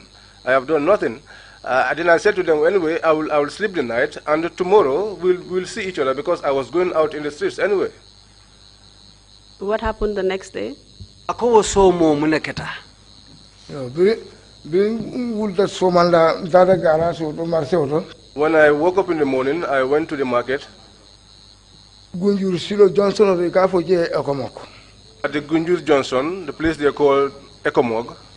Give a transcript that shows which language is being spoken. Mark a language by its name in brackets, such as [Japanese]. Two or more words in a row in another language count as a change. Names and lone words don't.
[English] I have done nothing. Then I said to them, anyway, I will sleep the night, and tomorrow we'll see each other, because I was going out in the streets anyway. What happened the next day? Ako so mo muneketa. When I woke up in the morning, I went to the market. At the Gunjur Johnson, the place they call Ekomog.